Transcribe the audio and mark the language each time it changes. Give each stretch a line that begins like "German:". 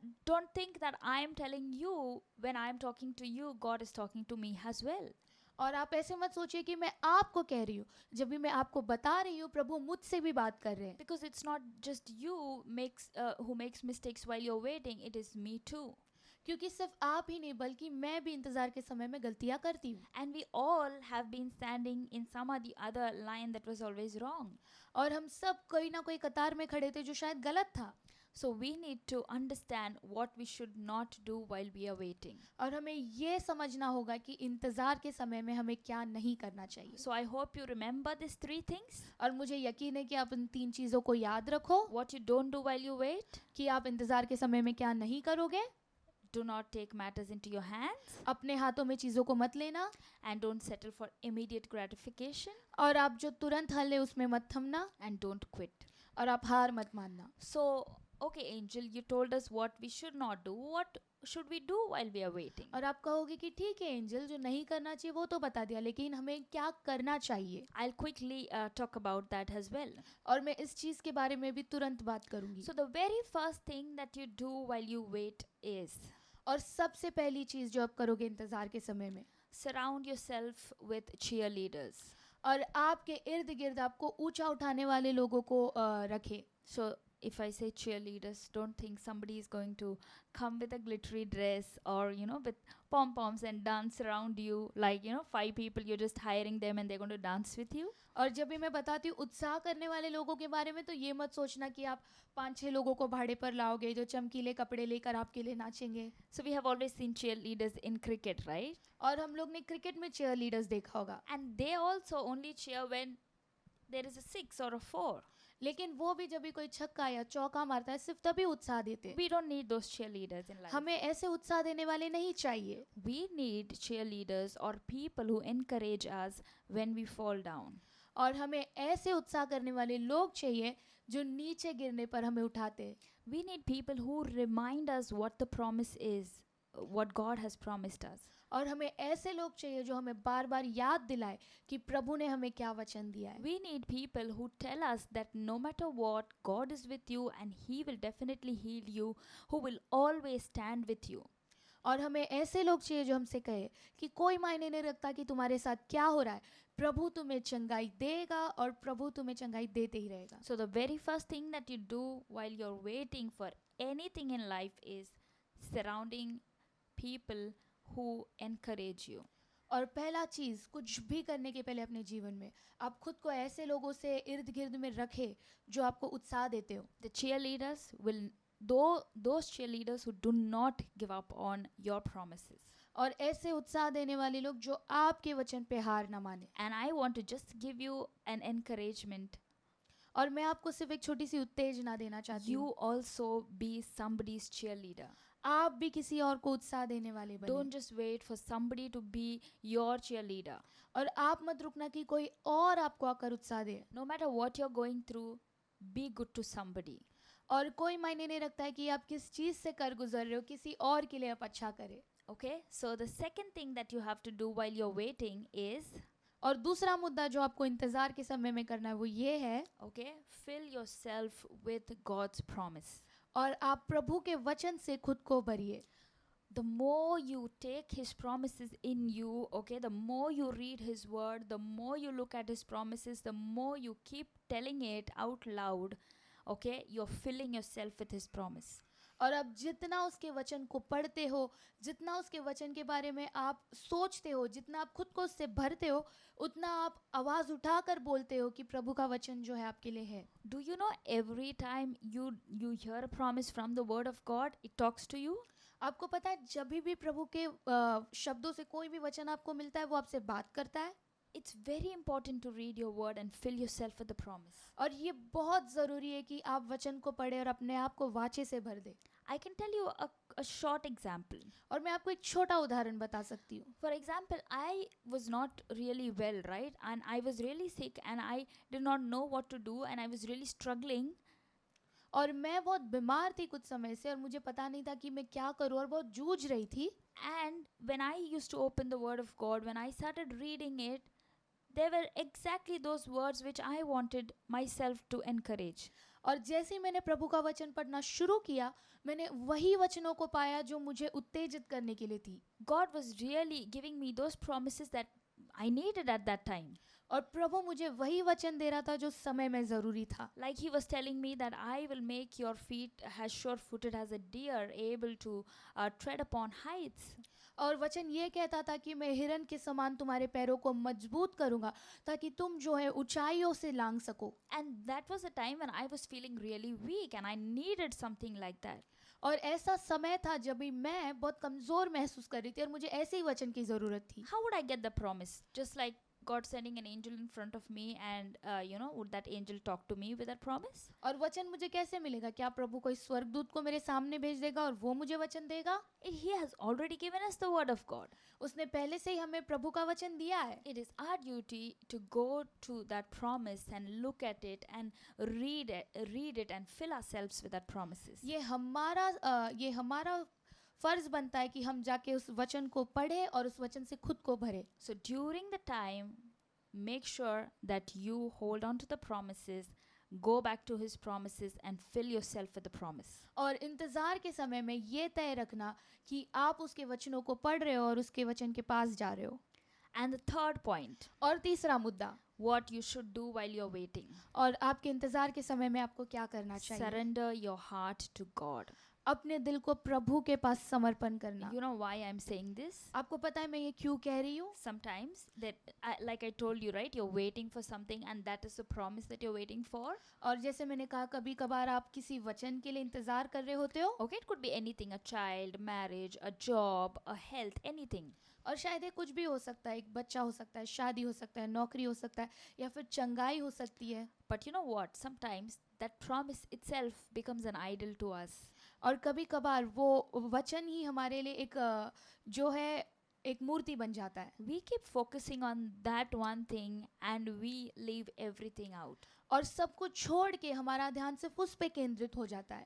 English: Don't think that I am telling you when I am talking to you, God is talking to me as well.
Hindi: और आप ऐसे मत सोचिए कि मैं आपको कह रही हूँ, जब भी मैं आपको बता रही हूँ प्रभु मुझसे भी बात कर रहे हैं।
English: Because it's not just you who makes mistakes while you're waiting. It is me too.
Hindi: क्योंकि सिर्फ आप ही नहीं बल्कि मैं भी इंतजार के समय में गलतियाँ करती हूँ,
English: And we all have been standing in some or the other line that was always wrong.
Hindi: और हम सब कोई ना कोई कतार में खड़े थे जो शायद गलत था,
English: So we need to understand what we should not do while we are waiting.
Hindi: और हमें ये समझना होगा कि इंतजार के समय में हमें क्या नहीं करना चाहिए।
English: So I hope you remember these 3 things.
Hindi: और मुझे यकीन है कि आप इन 3 चीज़ों को याद रखो
English: What you don't do while you wait.
Hindi: कि आप इंतजार के समय में क्या नहीं करोगे।
English: Do not take matters into your hands.
Hindi: अपने हाथों में चीज़ों को मत लेना,
English: And don't settle for immediate gratification.
Hindi: और आप जो तुरंत हल है उसमें मत थमना,
English: And don't quit.
Hindi: और आप हार मत मानना।
English: So, okay, Angel, you told us what we should not do. What should we do while we are waiting?
Hindi: और आप कहोगे कि ठीक है एंजल, जो नहीं करना चाहिए वो तो बता दिया, लेकिन हमें क्या करना चाहिए।
English: I'll quickly talk about that as well.
Hindi: और मैं इस चीज़ के बारे में भी तुरंत बात करूंगी।
English: So, the very first thing that you do while you wait is
Hindi: और सबसे पहली चीज़ जो आप करोगे इंतज़ार के समय में,
English: surround yourself with cheerleaders.
Hindi: और आपके इर्द गिर्द आपको ऊंचा उठाने वाले लोगों को रखें।
English: So, if I say cheerleaders, don't think somebody is going to come with a glittery dress or, with pom-poms and dance around you. Like, 5 people, you're just hiring them and they're going to dance with you.
Hindi: और जब भी मैं बताती हूँ उत्साह करने वाले लोगों के बारे में, तो ये मत सोचना कि आप 5-6 लोगों को भाड़े पर लाओगे जो चमकीले कपड़े लेकर आपके लिए नाचेंगे।
English: So, we have always seen cheerleaders in cricket, right?
Hindi: और हम लोग ने क्रिकेट में चीयर लीडर्स देखा होगा,
English: And they also only cheer when there is a 6 or a 4.
Hindi: लेकिन वो भी जब भी कोई छक्का या चौका मारता है सिर्फ तभी उत्साह देते हैं।
English: We don't need those cheerleaders in life.
Hindi: हमें ऐसे उत्साह देने वाले नहीं चाहिए।
English: We need cheerleaders or people who encourage us when we fall down.
Hindi: और हमें ऐसे उत्साह करने वाले लोग चाहिए जो नीचे गिरने पर हमें उठाते हैं।
English: We need people who remind us what the promise is what God has promised us.
Hindi: और हमें ऐसे लोग चाहिए जो हमें बार बार याद दिलाए कि प्रभु ने हमें क्या वचन दिया है.
English: We need people who tell us that no matter what, God is with you and He will definitely heal you, who will always stand with you.
Hindi: और हमें ऐसे लोग चाहिए जो हमसे कहे कि कोई मायने नहीं रखता कि तुम्हारे साथ क्या हो रहा है, प्रभु तुम्हें चंगाई देगा और प्रभु तुम्हें चंगाई देते ही रहेगा.
English: So the very first thing that you do while you're waiting for anything in life is surrounding people who encourage you.
Hindi: और पहला चीज कुछ भी करने के पहले अपने जीवन में आप खुद को ऐसे लोगों से इर्द गिर्द में रखे जो आपको उत्साह देते हो.
English: The cheerleaders will, though those cheerleaders who do not give up on your promises.
Hindi: और ऐसे उत्साह देने वाले लोग जो आपके वचन पे हार ना माने.
English: And I want to just give you an encouragement.
Hindi: और मैं आपको सिर्फ एक छोटी सी उत्तेजना देना चाहती
English: You
Hindi: हूँ.
English: also be somebody's cheerleader.
Hindi: आप भी किसी और को उत्साह देने वाले बने.
English: Don't just wait for somebody to be your cheerleader.
Hindi: और आप मत रुकना कि कोई और आपको आकर उत्साह दे.
English: No matter what you're going through, be good to somebody.
Hindi: और कोई मायने नहीं रखता है कि आप किस चीज से कर गुजर रहे हो, किसी और के लिए आप अच्छा करें.
English: Okay, so the second thing that you have to do while you're waiting is,
Hindi: और दूसरा मुद्दा जो आपको इंतजार के समय में करना है वो ये है,
English: okay, fill yourself with God's promise.
Hindi: और आप प्रभु के वचन से खुद को भरिए.
English: The more you take His promises in you, okay, the more you read His word, the more you look at His promises, the more you keep telling it out loud, okay, you're filling yourself with His promise.
Hindi: और अब जितना उसके वचन को पढ़ते हो, जितना उसके वचन के बारे में आप सोचते हो, जितना आप खुद को उससे भरते हो, उतना आप आवाज उठाकर बोलते हो कि प्रभु का वचन जो है आपके लिए है.
English: Do you know every time you hear a promise from the word of God, it talks to you?
Hindi: आपको पता है जब भी प्रभु के शब्दों से कोई भी वचन आपको मिलता है वो आपसे बात करता है.
English: It's very important to read your word and fill yourself with the promise.
Hindi: और ये बहुत ज़रूरी है कि आप वचन को पढ़े और अपने आप को वाचे से भर दे.
English: I can tell you a short example.
Hindi: और मैं आपको एक छोटा उदाहरण बता सकती हूँ.
English: For example, I was not really well, right? And I was really sick and I did not know what to do and I was really struggling.
Hindi: और मैं बहुत बीमार थी कुछ समय से और मुझे पता नहीं था कि मैं क्या करूँ और बहुत जूझ रही थी.
English: And when I used to open the word of God, when I started reading it, there were exactly those words which I wanted myself to encourage.
Hindi: और जैसे ही मैंने प्रभु का वचन पढ़ना शुरू किया, मैंने वही वचनों को पाया जो मुझे उत्तेजित करने के लिए थी.
English: God was really giving me those promises that I needed at that time.
Hindi: और प्रभु मुझे वही वचन दे रहा था जो समय में ज़रूरी था.
English: Like He was telling me that I will make your feet as sure-footed as a deer, able to tread upon heights.
Hindi: और वचन ये कहता था कि मैं हिरन के समान तुम्हारे पैरों को मजबूत करूंगा ताकि तुम जो है ऊंचाइयों से लांग सको.
English: And that was a time when I was feeling really weak and I needed something like that.
Hindi: और ऐसा समय था जब भी मैं बहुत कमज़ोर महसूस कर रही थी और मुझे ऐसे ही वचन की ज़रूरत थी.
English: How would I get the promise? Just like God sending an angel in front of me and would that angel talk to me with that promise?
Hindi: और वचन मुझे कैसे मिलेगा? क्या प्रभु कोई स्वर्गदूत को मेरे सामने भेज देगा और वो मुझे वचन देगा?
English: He has already given us the word of God.
Hindi: उसने पहले से ही हमें प्रभु का वचन दिया है.
English: It is our duty to go to that promise and look at it and read it and fill ourselves with that promises.
Hindi: ये हमारा फर्ज बनता है कि हम जाके उस वचन को पढ़े और उस वचन से खुद को भरे.
English: So during the time, make sure that you hold on to the promises, go back to His promises and fill yourself with the promise.
Hindi: और इंतज़ार के समय में ये तय रखना कि आप उसके वचनों को पढ़ रहे हो और उसके वचन के पास जा रहे हो.
English: And the third point,
Hindi: और तीसरा मुद्दा,
English: what you should do while you're waiting.
Hindi: और आपके इंतज़ार के समय में आपको क्या करना चाहिए?
English: Surrender your heart to God.
Hindi: अपने दिल को प्रभु के पास समर्पण करना.
English: You know why I'm saying this?
Hindi: आपको पता है मैं ये क्यों कह रही हूँ?
English: Sometimes that, like I told you, right? You're waiting for something and that is the promise that you're waiting for.
Hindi: और जैसे मैंने कहा कभी कभार आप किसी वचन के लिए इंतज़ार कर रहे होते हो.
English: Okay, it could be anything, a child, marriage, a job, a health, anything.
Hindi: और शायद ये कुछ भी हो सकता है. एक बच्चा हो सकता है, शादी हो सकता है, नौकरी हो सकता है या फिर चंगाई हो सकती है.
English: But you know what? Sometimes that promise itself becomes an idol to us.
Hindi: और कभी कभार वो वचन ही हमारे लिए एक जो है एक मूर्ति बन जाता है.
English: We keep focusing on that one thing and we leave everything out.
Hindi: और सब कुछ छोड़ के हमारा ध्यान सिर्फ उस पे केंद्रित हो जाता है,